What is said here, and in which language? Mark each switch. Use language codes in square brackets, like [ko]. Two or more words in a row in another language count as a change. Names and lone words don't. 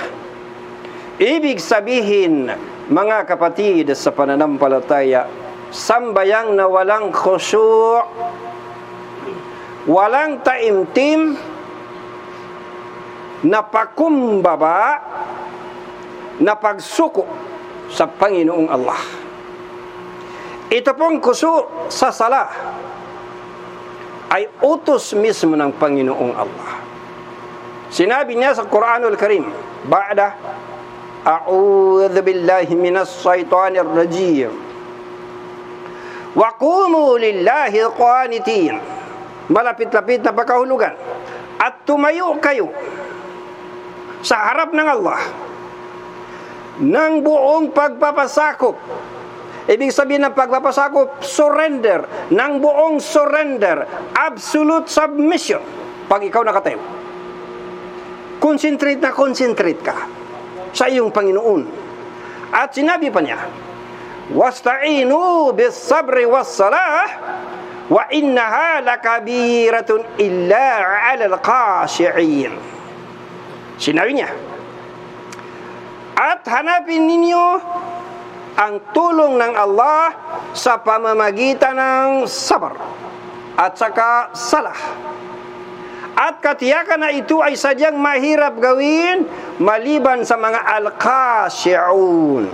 [tl] Ibig sabihin, mga kapatid sa pananampalataya, sambayang na walang khusyu', walang taimtim, na pakumbaba, na pagsuko sa Panginoong Allah. Ito pong khusyu' sa sala ay utos mismo ng Panginoong Allah. Sinabi niya sa Quranul Karim, [ar] بعد أعوذ بالله من الشيطان الرجيم وقوموا لله قانتين, [tl] malapit-lapit na pagkahulugan, at tumayo kayo sa harap ng Allah ng buong pagpapasakop. Ibig sabihin ng pagpapasakop, surrender, ng buong surrender, [en] absolute submission. [tl] Pag ikaw nakatayo, concentrate ka sa iyong Panginoon. At sinabi pa niya, [ar] واستعينوا بالصبر والصلاة وإنها لكبيرة إلا على الخاشعين. [tl] Sinabi niya, at hanapin ninyo ang tulong ng Allah sa pamamagitan ng sabar at saka salah. At katiyakan na ito ay sadyang mahirap gawin maliban sa mga al-khashi'un.